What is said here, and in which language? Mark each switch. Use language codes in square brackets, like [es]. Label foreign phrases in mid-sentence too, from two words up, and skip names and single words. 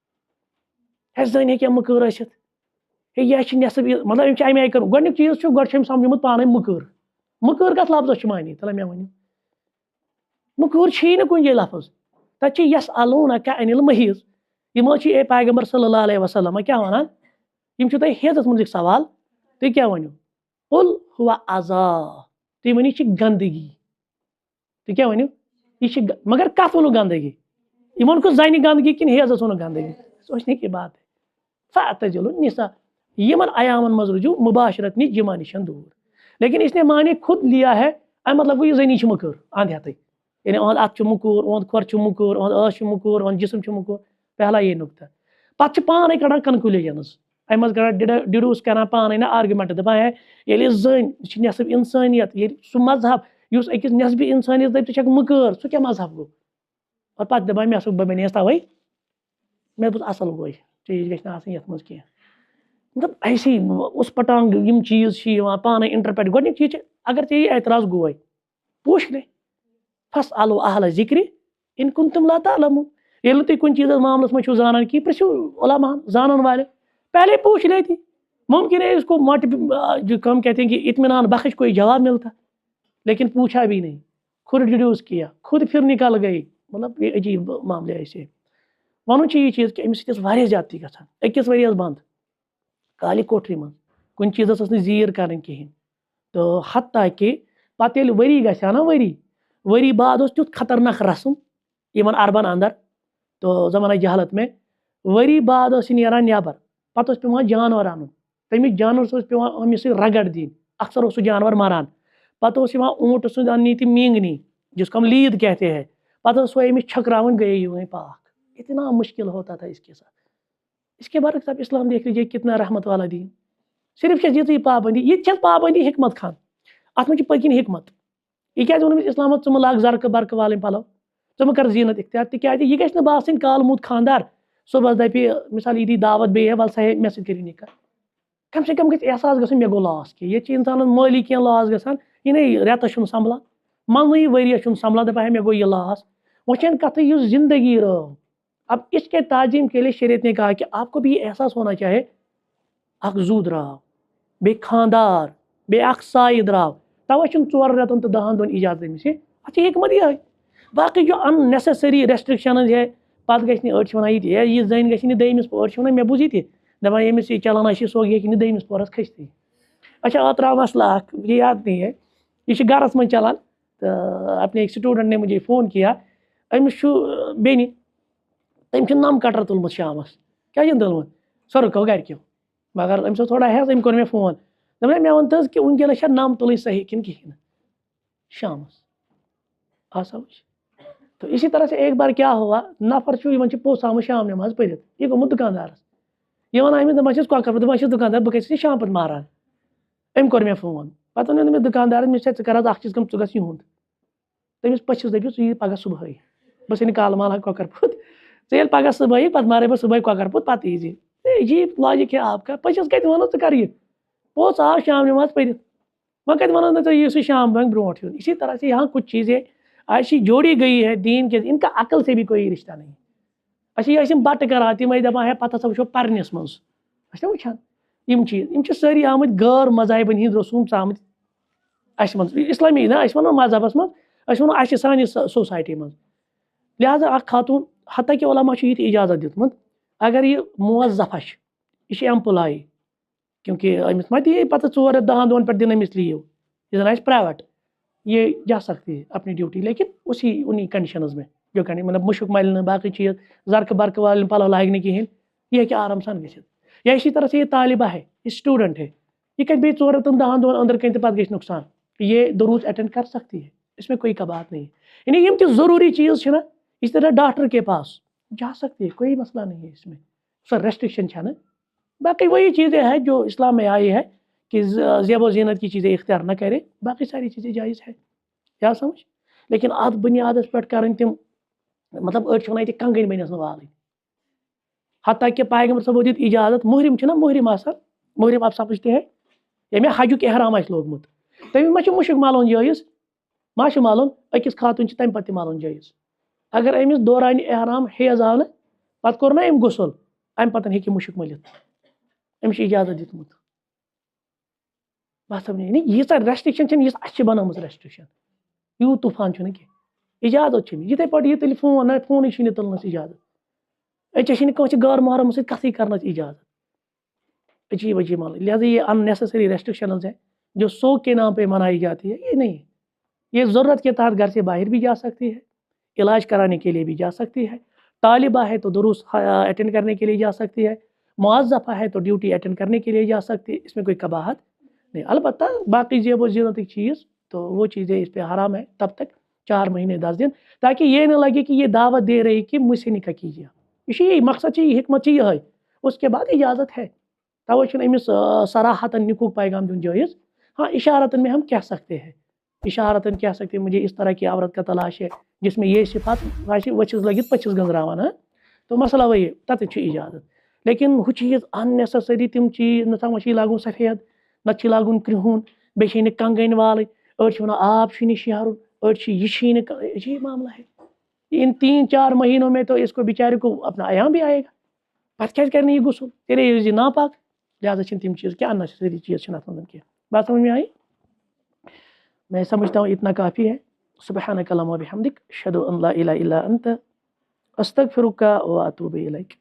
[ks] ہے زٔنۍ ہیٚکیٛاہ مُکٕر ٲسِتھ ہے یہِ چھِ نٮ۪صٕب مطلب أمۍ چھِ اَمہِ آیہِ کٔرمٕژ گۄڈٕنیُک چیٖز چھُ گۄڈٕ چھُ أمۍ سَمجھومُت پانے مُکٕر مُکٕر کَتھ لفظس چھُ معنی تَلہ مےٚ ؤنِو مُکٕر چھِی نہٕ کُنہِ جایہِ لفظ تَتہِ چھِ یس الوٗنا کا انِل محیٖض یِم حظ چھِ اے پیغمبر [ar] صلی اللہ علیہ وسلم [ks] کیٛاہ وَنان یِم چھِ تۄہہِ حیضَس مُتعلِق سوال تُہۍ کیٛاہ ؤنِو [ar] قُل ہُوَ عذا [ks] تُہۍ ؤنِو یہِ چھِ گنٛدگی تُہۍ کیٛاہ ؤنِو یہِ چھِ مگر کَتھ ووٚنُکھ گنٛدگی یِمن کُس زَنہِ گنٛدگی کِنہٕ حیضَس ووٚنُکھ گنٛدگی [ur] سوچنے کی بات ہے [ar] فاعتزلوا النساء [ks] یِمن عیامن منٛز روٗزِو مُباشرت نِش جِما نِش دوٗر لیکن [ur] اس نے معنی خود لیا ہے [ks] اَمہِ مطلب گوٚو یہِ زٔنی چھِ مُکٕر اَنٛد ہٮ۪تھٕے یعنی اُہُنٛد اَتھٕ چھُ مُکوٗر اُہُنٛد کھۄر چھُ مُکوٗر اُہُنٛد ٲس چھِ مُکوٗر اُہُنٛد جسم چھُ مُکوٗر [ur] پہلا یہ نُقطہ [ks] پتہٕ چھِ پانے کڑان کنکلوٗجنز اَمہِ منٛز کڑان ڈِڈوٗس کران پانے نہ آرگیومنٹ دپان ہے ییٚلہِ زٔنۍ یہِ چھِ نٮ۪صٕب اِنسٲنیت ییٚلہِ سُہ مذہب یُس أکِس نٮ۪صبہِ اِنسٲنیت دَپہِ ژٕ چھکھ مُکٕر سُہ کیٛاہ مذہب گوٚو اور پتہٕ دپان مےٚ بہٕ بنییَس تَوَے مےٚ دوٚپُس اَصٕل گوے چیٖز گژھِ نہٕ آسٕنۍ یَتھ منٛز کینٛہہ مطلب ایسے اُس پٹانگ یِم چیٖز چھِ یِوان پانے اِنٹرپریٹ گۄڈٕنیُک چیٖز چھِ اگر ژےٚ یہِ اعتراض گوے [ur] پوٗچھ لے [ar] فس الو اہل ذِکرِ اِن کُنتُم لا تعلمون [ks] ییٚلہِ نہٕ تُہۍ کُنہِ چیٖزَس معاملَس منٛز چھِو زانان کینٛہہ پرٛژھِو علماء زانن والے [ur] پہلے پوچھ لیتی ممکن ہے اس کو جو ہم کہتے ہیں کہ اطمینان بخش کوئی جواب ملتا لیکن پوچھا بھی نہیں خود ڈیڈیوس کیا خود پھر نکل گئی مطلب یہ عجیب معاملے [ks] ایسے ونُن چھُ یہِ چیٖز کہِ أمِس سۭتۍ ٲس واریاہ زیادتی گژھان أکِس ؤرِیَس بنٛد کالہِ کوٹھری منٛز کُنہِ چیٖزَس ٲس نہٕ زیٖر کَرٕنۍ کِہیٖنۍ تہٕ حتیٰ کہِ پَتہٕ ییٚلہِ ؤری گژھِ ہا نا ؤری بعد اوس تیُتھ خطرناک رسم یِمن عربن اندر [ur] تو زمانہ جہالت میں [ks] ؤری بعد ٲس یہِ نیران نٮ۪بر پتہٕ اوس پیٚوان جانور اَنُن تٔمِس جانورس اوس پیٚوان أمِس سۭتۍ رگڑ دِنۍ اکثر اوس سُہ جانور مران پتہٕ اوس یِوان اوٗنٹ سُنٛد اَننہِ تہِ مینگنی جس [ur] کو ہم لیٖد کہتے ہیں [ks] پتہٕ ٲس سۄ أمِس چھٔکراوٕنۍ گٔیے یِوٕے پاک [ur] اتنا مشکل ہوتا تھا اس کے ساتھ اس کے برعکس اب اسلام دیکھ لیجیے کتنا رحمت والا دین [ks] صرف چھِ یِژٕے پابندی یہِ چھِ پابندی حکمت خان اتھ منٛز چھِ پٔتکِنۍ حکمت یہِ کیازِ ووٚن أمِس اِسلامَس ژٕ مہٕ لاگ زرقہٕ برقہٕ والٕنۍ پَلو ژٕ مہٕ کر زیٖنت اختیار تِکیازِ یہِ گژھِ نہٕ باسٕنۍ کالہٕ موٗد خاندار صبحس دپہِ مِثال یی دی دعوت بیٚیہِ ہے وَلہٕ سا ہے مےٚ سۭتۍ کٔرِو نِکاح [ur] کم سے کم [ks] گژھِ احساس گژھُن مےٚ گوٚو لاس کینٛہہ ییٚتہِ چھِ اِنسانَس مٲلی کینٛہہ لاس گژھان یہِ نے رٮ۪تَس چھُنہٕ سنبھلان منٛزٕے ؤریَس چھُنہٕ سنبھلان دَپان ہے مےٚ گوٚو یہِ لاس وۄنۍ چھَنہٕ کَتھٕے یُس زندگی رٲو [ur] اب اس کے تعظیم کے لیے شریعت نے کہا کہ آپ کو بھی یہ احساس ہونا چاہے [ks] اکھ زوٗ درٛاو بیٚیہِ خاندار بیٚیہِ اکھ سایہِ درٛاو تَوَے چھُنہٕ 4 رٮ۪تَن تہٕ 10 دۄہَن اِجازت أمِس اَتھ چھِ حکمت یِہٕے باقٕے جو [en] unnecessary restrictions [ks] ہے پَتہٕ گژھِ نہٕ أڑۍ چھِ وَنان یہِ تہِ ہے یہِ زٔنۍ گژھِ نہٕ دٔیمِس أڑۍ چھِ وَنان مےٚ بوٗز یہِ تہِ دَپان ییٚمِس یہِ چلان آسہِ سۄ ہیٚکہِ نہٕ دٔیمِس پورَس کھٔستٕے اچھا اوترٕ آو مسئلہ اکھ [ur] مجھے یاد نہیں ہے یہ [ks] چھُ گرس منٛز چلان تہٕ [ur] اپنے ایک اسٹوڈنٹ نے مجھے فون کیا [ks] أمِس چھُ بیٚنہِ تٔمۍ چھُ نم کٹر تُلمُت شامَس کیٛاہ چھُنہٕ تُلمُت سۄ رُکٲو گرِکیو مگر أمِس اوس تھوڑا ہٮ۪س أمۍ کوٚر مےٚ فون دوٚپ مےٚ وَن تہٕ حظ کہِ وٕنکٮ۪نس چھا نم تُلٕنۍ صحیح کِنہٕ کِہیٖنۍ نہٕ شامَس [ur] آ سمجھ تو اسی طرح سے ایک بار کیا ہوا [ks] نفر چھُ یِمن چھِ پوٚژھ آمُت شام نٮ۪ماز پٔرِتھ یہِ گوٚمُت دُکاندارس یہِ وَنان أمِس دَپان چھِس کۄکر دَپان چھِس دُکاندار بہٕ کَتہِ چھُس شام پَتہٕ ماران أمۍ کوٚر مےٚ فون پَتہٕ ووٚن مےٚ دُکاندارَس مےٚ ژٕ کر حظ اکھ چیٖز کٲم ژٕ گژھ یِہُنٛد تٔمِس پٔژھِس دٔپِو ژٕ یی پگاہ صُبحٲے بہٕ ژھٕنہِ کالہٕ مال کۄکر پوٚت ژٕ پگہ صبح پتہ مارے بہٕ صبح کۄکر پوٚت پتہٕ یی [ur] عجیب لاجک ہے آپ کا [ks] پٔچِس کتہِ وَنو ژٕ کر یہِ پوٚتس آو شام نماز پٔرِتھ وۄنۍ کتہِ وَنو نہٕ ژےٚ یِیِو شام بنٛگ برونٛٹھ یُن [ur] اسی طرح سے یہاں کچھ چیزیں ایسی جوڑی گئی ہے دین کے ان کا عقل سے بھی کوئی رشتہ نہیں [ks] اچھا یہ یِم بٹہٕ کران تِم ٲسۍ دپان ہے پتہٕ ہسا وٕچھو پرنس منٛز اچھا وٕچھان یِم چیٖز یِم چھِ سٲری آمٕتۍ غٲر مذاہبن ہِنٛدۍ رسوٗم ژامٕتۍ اَسہِ منٛز اسلامی نہ أسۍ وَنو مذہبس منٛز أسۍ وَنو اَسہِ سانہِ سوسایٹی منٛز لہٰذا اکھ خاتوٗن حتیٰ کہِ علما چھُ یہِ تہِ اِجازت دیُتمُت اگر یہِ موظفہ چھِ یہِ چھِ ایمپلاے کیونکہ أمِس ما دِیہِ پتہٕ 4 10 دۄہن پٮ۪ٹھ دِن أمِس لیو یہ زن آسہِ پرائیویٹ [ur] یہ جا سکتی ہے اپنی ڈیوٹی لیکن انہیں کنڈیشنز میں جو مطلب مشک ملنے باقی چیز [ks] زرقہ برقہ والے پلو لاگہ نہ کہین یہ ہیٚکہِ آرام سان گژھِتھ [ur] یا اسی طرح سے یہ طالبہ ہے یہ اسٹوڈنٹ ہے [ks] یہ کتہِ بیٚیہِ 4 10 دۄہن اندر کن پتہٕ گژھِ نقصان [ur] یہ دروس اٹینڈ کر سکتی ہے اس میں کوئی کبات نہیں ہے یعنی یم [ks] تہِ ضروری چیز چھِ نا [ur] اس طرح ڈاکٹر کے پاس جا سکتی ہے کوئی مسئلہ نہیں ہے اس میں سر ریسٹرکشن ہے نا باقی وہی چیزیں ہیں جو اسلام میں آئی ہے کہ زیب و زینت کی چیزیں اختیار نہ کرے باقی ساری چیزیں جائز ہے کیا سمجھ لیکن ات بنیادس پہ [ks] کریں تم مطلب أڑۍ چھِ وَنان ییٚتہِ کنگٔنۍ بٔنِس نہٕ والٕنۍ حتیٰ کہ پیغمبر صٲبو دِژ اجازت محرم چھُ نا محرم آسان محرم [ur] آپ سمجھتے ہیں [ks] ییٚمۍ حجُک احرام آسہِ لوگمُت تٔمِس ما چھُ مُشک ملُن جٲیز ما چھُ ملُن أکِس خاتوٗن چھِ تمہِ پتہٕ تہِ ملُن جٲیز اگر أمِس دورانہِ احرام حیض آو نہٕ پتہٕ کوٚر نا أمۍ غسل امہِ پتہٕ ہیٚکہِ مُشک مٔلِتھ أمِس چھُ اجازت دیُتمُت بس سمجھ یعنی ییٖژاہ ریسٹرکشن چھنہٕ یِژھ اَسہِ چھِ بنٲومٕژ ریسٹرکشن یوٗت طوٗفان چھُنہٕ کینٛہہ اجازت چھِ یِتھٕے پٲٹھۍ یہِ تیٚلہِ فون نہ فونٕے چھُے نہٕ تُلنَس اجازت أژے چھِنہٕ کٲنٛسہِ غٲر محرم سۭتۍ کتھٕے کرنَس اجازت عجیب عجیب معاملہ [ur] لہٰذا یہ [en] unnecessary restrictions [ur] ہیں جو سو کے نام پہ منائی جاتی ہے یہ نہیں یہ ضرورت کے تحت گھر سے باہر بھی جا سکتی ہے علاج کرانے کے لیے بھی جا سکتی ہے طالبہ ہے تو دروس اٹینڈ کرنے کے لیے جا سکتی ہے موظفہ ہے تو ڈیوٹی اٹینڈ کرنے کے لیے جا سکتی ہے اس میں کوئی قباحت نہیں البتہ باقی زیب و زینت کی چیز تو وہ چیزیں اس پہ حرام ہے تب تک 4 مہینے 10 دن تاکہ یہ نہ لگے کہ یہ دعوت دے رہی کہ مجھ سے نکاح کیجیے یہ مقصد یہ حکمت یہ ہے اس کے بعد اجازت ہے [ks] توے چھُنہٕ أمِس صراحتاً نکوح پیغام دن جائز [ur] ہاں اشارتاً میں ہم کہہ سکتے ہیں اشارتاً کہہ سکتے ہیں مجھے اس طرح کی عورت کا تلاش ہے جس میں یہ صفات [ks] وچھس لگت پچھس گنزراوان [ur] تو مسئلہ وہی [ks] تتھ چھُ اجازت لیکن ہُہ چیز [en] unnecessary [ks] تم چیز نہ وۄنۍ چھِ لاگُن سفید نہ چھِ لاگُن کرٛہُن بیٚیہِ چھِ نہٕ کنگٔنۍ والٕنۍ أڑۍ چھِ ونان آب چھُے نہٕ شیرُن أڑۍ چھِ یہِ چھُے نہٕ [ur] عجیب معاملہ ہے ان 3-4 مہینوں میں تو اس کو بیچارے کو اپنا ایام بھی آئے گا [ks] پتہ کیازِ کرِ نہٕ یہِ غسل تیرے یہِ ناپاک لہٰذا چھِنہٕ تِم چیز کینٛہہ [en] unnecessary [ks] چیز چھِنہٕ اتھ منٛز کینٛہہ [ur] بات سمجھ میں آئی میں سمجھتا ہوں اتنا کافی ہے [ar] سبحانک اللہم وبحمدک اشہد ان لا الہ الا انت استغفرک واتوب الیک